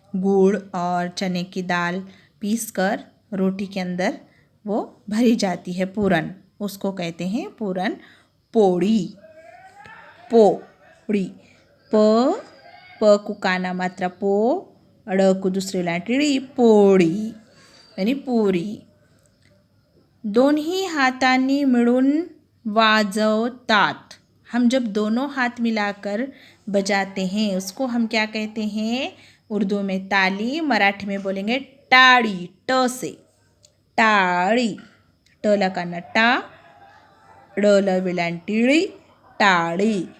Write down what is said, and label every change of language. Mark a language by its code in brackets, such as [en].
[hi] गुड़ और चने की दाल पीस कर रोटी के अंदर वो भरी जाती है पूरन, उसको कहते हैं पूरन पोड़ी। पोड़ी, प को काना मात्रा पो, ड़ को दूसरी लाटी पोड़ी, यानी पूरी। [mr] दोन्ही हातांनी मिळून वाजवतात। [hi] हम जब दोनों हाथ मिलाकर बजाते हैं उसको हम क्या कहते हैं? उर्दू में ताली, मराठी में बोलेंगे टाड़ी, ट से टाड़ी, ट लगाना टा, ड़ वेलांटी टाड़ी।